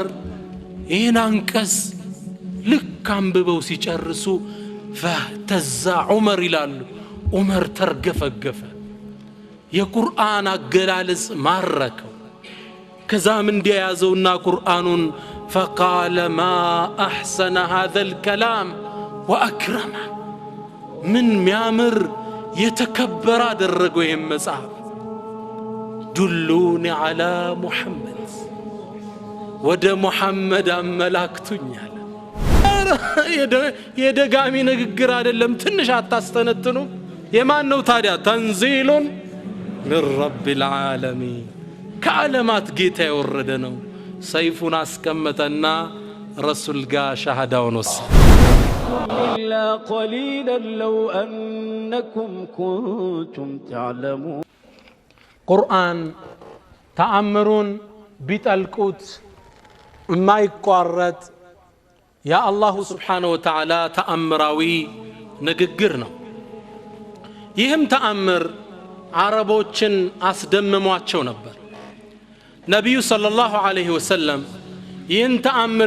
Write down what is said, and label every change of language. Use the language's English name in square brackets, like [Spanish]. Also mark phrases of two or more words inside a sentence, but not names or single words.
[Amharic] ይህን አንቀጽ ልክ አንብበው ሲጨርሱ ፈተዛ ዑመር ይላሉ። ዑመር ተርገፈገፈ። የቁርአን አገላለጽ ማረከው። ከዛም እንዲያያዘውና ቁርአኑን [Arabic] فقال ما أحسن هذا الكلام وأكرمه من [Amharic] ሚያምር የተከበረ አደረገው ይህን መጽሐፍ። [Arabic] دلوني على محمد [Amharic] ወደ ሙሐመድ አመላክቱኛል። የደጋሚ ንግግር አይደለም። ትንሽ አታስተነትኑ? የማን ነው ታዲያ? ተንዚሉን [Arabic] من رب العالمين [Amharic] ከዓለማት ጌታ የወረደ ነው። ሰይፉን አስቀመጠና ረሱል ጋር ሸሃዳውን ወሰደ። [Arabic] إلا قليلا لو أنكم كنتم تعلمون [Amharic] ቁርአን ተአምሩን ቢጠልቁት የማይቋረጥ የአላሁ [Arabic] سبحانه وتعالى [Amharic] ተአምራዊ ንግግር ነው። ይህም ተአምር አረቦችን አስደምሟቸው ነበር። ነቢዩ [Arabic] صلى الله عليه وسلم [Amharic] ይህን ተአምር